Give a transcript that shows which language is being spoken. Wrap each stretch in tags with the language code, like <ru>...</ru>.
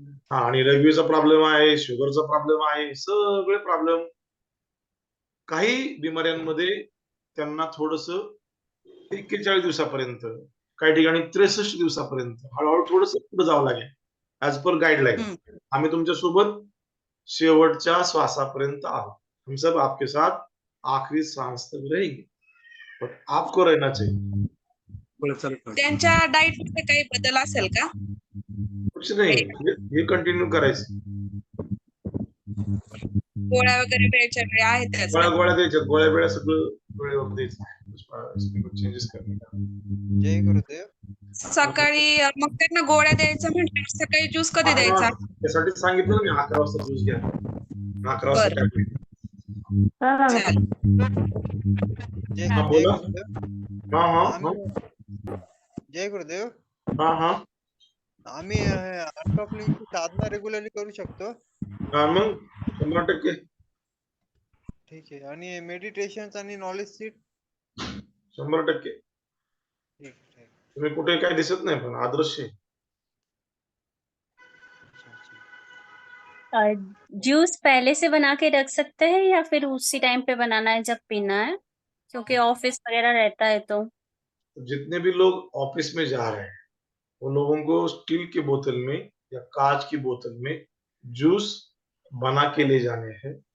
<mr>हा, आणि रगवीचा प्रॉब्लेम आहे, शुगरचा प्रॉब्लेम आहे, सगळे प्रॉब्लेम. काही बिमाऱ्यांमध्ये त्यांना थोडस 41 दिवसापर्यंत, काही ठिकाणी 63 दिवसापर्यंत हळूहळू थोडस पुढे जावं लागेल</mr> <en>As per guideline.</en> <mr>आम्ही तुमच्या सोबत शेवटच्या श्वासापर्यंत आहोत.</mr> <hi>हम सब आपके साथ आखिरी सांस तक रहेंगे, बट आपको रहना चाहिए.</hi> <mr>त्यांच्या डाएट मध्ये काही बदल असेल का? कुछ नाही, हे कंटिन्यू करायचं. गोळ्या वगैरे वेळच्या वेळी आहेत त्याचा? गोळ्या द्यायच्या, गोळ्या सगळं वेळेवर द्यायचं. चेंजेस करणे. जय गुरुदेव. सकाळी मग त्यांना गोळ्या द्यायचं म्हटल्यावर सकाळी ज्यूस कधी द्यायचा? त्यासाठी सांगितलं ना मी, 11 वाजता ज्यूस घ्या. 11 वाजता बरं.</mr> <en>tablet.</en> <mr>चालेल. जय हा, जय बोला. गुरुदेव. हा. जय गुरुदेव. हा. आम्ही अनकपलिंगची साधना रेग्युलरली करू शकतो. हा, मग 100%. ठीक आहे. आणि मेडिटेशन आणि नॉलेज सीट 100%. ठीक आहे. तुम्ही कुठे काय दिसत नाही, पण आदर्श आहे.</mr> <hi>जूस पहले से बना के रख सकते हैं या फिर उसी टाइम पे बनाना है जब पीना है, क्योंकि ऑफिस वगैरह रहता है तो? जितने भी लोग ऑफिस में जा रहे हैं उन लोगों को स्टील की बोतल में या कांच की बोतल में जूस बना के ले जाने हैं.</hi>